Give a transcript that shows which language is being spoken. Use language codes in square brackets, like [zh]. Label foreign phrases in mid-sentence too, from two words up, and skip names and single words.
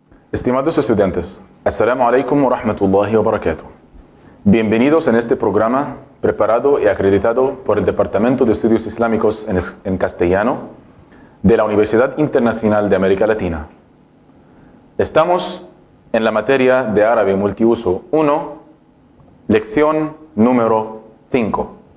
[es] Estimados estudiantes, [ar] السلام عليكم ورحمة الله وبركاته. [es] Bienvenidos en este programa preparado y acreditado por el Departamento de Estudios Islámicos en Castellano de la Universidad Internacional de América Latina. Estamos en la materia de Árabe Multiuso 1, lección número 5.